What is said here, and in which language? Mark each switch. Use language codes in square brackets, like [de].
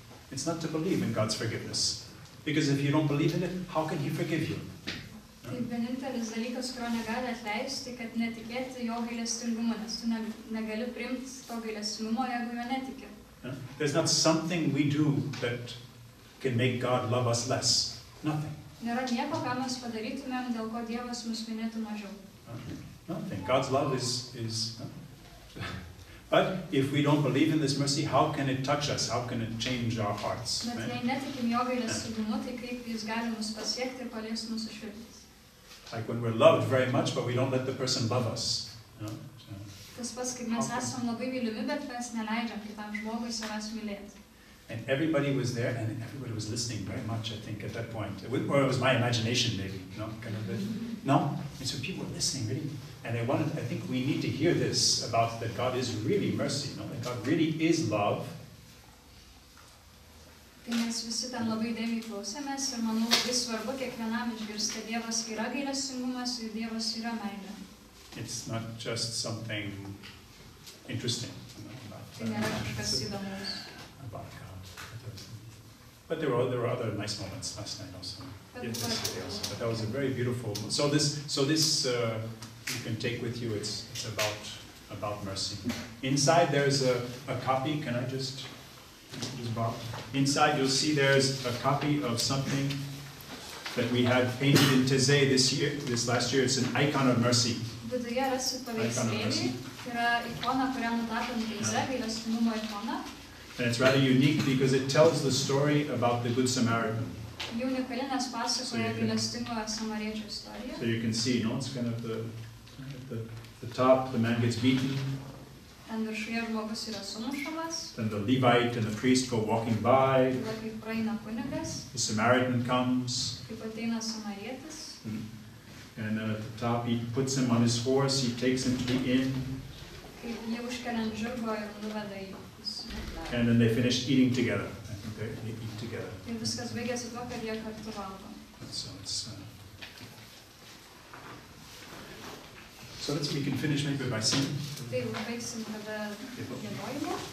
[en] It's not to believe in God's forgiveness. Because if you don't believe in it, how can He forgive you? [lt] Tai vienintelis dalykas, kurio negali atleisti, kad netikėti jo gailestingumo, nes tu negali priimti to gailestingumo, jeigu jo netiki. [en] There's not something we do that can make God love us less. Nothing. [lt] Nėra nieko, ką mes padarytumėm, dėl ko Dievas mus mylėtų mažiau. [en] Nothing. God's love is But if we don't believe in this mercy, how can it touch us? How can it change our hearts? [lt] Bet jei netikim jo gailestingumu, tai kaip jis gali mus pasiekti ir paliesti mūsų širdis? [en] Like when we're loved very much, but we don't let the person love us. You know? [lt] Tas pats, kaip mes esam labai mylimi, bet mes neleidžiam kitam žmogui savęs mylėti. [en] And everybody was there, and everybody was listening very much, I think, at that point. Or it was my imagination, maybe, no? Kind of no? And so people were listening, really. And they wanted, I think we need to hear this about that God is really mercy, no? That God really is love. [lt] Tai mes visi ten labai dėmiai klausėmės ir manau labai svarbu kiekvienam išgirsti, kad Dievas yra gailestingumas ir Dievas yra meilė. [en] It's not just something interesting. [lt] Tai nėra kažkas įdomus. [en] About God. But there were other nice moments last night also. Yesterday also. But that was a very beautiful. So this you can take with you. It's about mercy. Inside there's a copy. Can I just borrow? Inside you'll see there's a copy of something that we had painted in Taize this last year. It's an icon of mercy. [lt] Viduje rasit paveikslėlį. Yra ikona, kurią nutapėm Taize, gailestingumo ikona. [en] And it's rather unique because it tells the story about the Good Samaritan. [lt] Jau unikali, nes pasakoja gailestingo samariečio istoriją. [en] So you can see, no, it's kind of the top, the man gets beaten. [lt] Ten viršuje žmogus yra sumušamas. [en] Then the Levite and the priest go walking by. [lt] Tada kaip praeina kunigas. [en] The Samaritan comes. [lt] Kaip ateina samarietis. [en] And then at the top he puts him on his horse, he takes him to the inn. [lt] Kaip jie užkelia ant žirgo ir nuveda į. [en] And then they finish eating together. I think they eat together. [lt] Ir viskas baigėsi tuo, kad jie kartu valgo. [en] So we can finish maybe by singing. [lt] Tai užbaigsim tada giedojimo.